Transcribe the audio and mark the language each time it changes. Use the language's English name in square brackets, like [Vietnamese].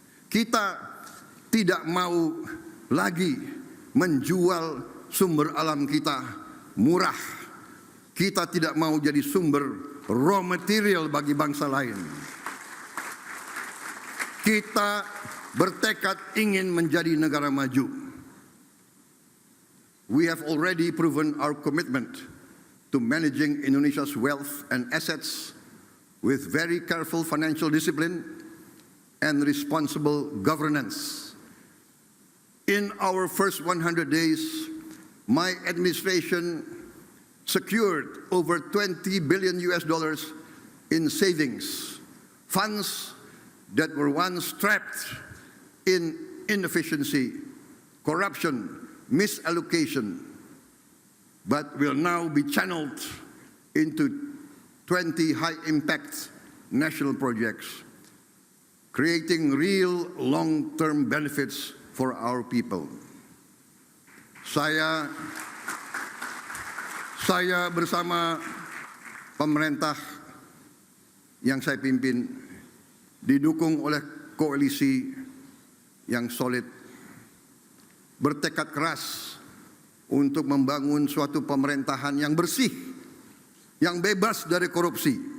[Indonesian] Kita tidak mau lagi menjual sumber alam kita murah. Kita tidak mau jadi sumber raw material bagi bangsa lain. Kita bertekad ingin menjadi negara maju. [English] We have already proven our commitment to managing Indonesia's wealth and assets with very careful financial discipline and responsible governance. In our first 100 days, my administration secured over $20 billion in savings, funds that were once trapped in inefficiency, corruption, misallocation, but will now be channeled into 20 high-impact national projects, creating real long-term benefits for our people. [Indonesian] Saya bersama pemerintah yang saya pimpin didukung oleh koalisi yang solid, bertekad keras untuk membangun suatu pemerintahan yang bersih, yang bebas dari korupsi.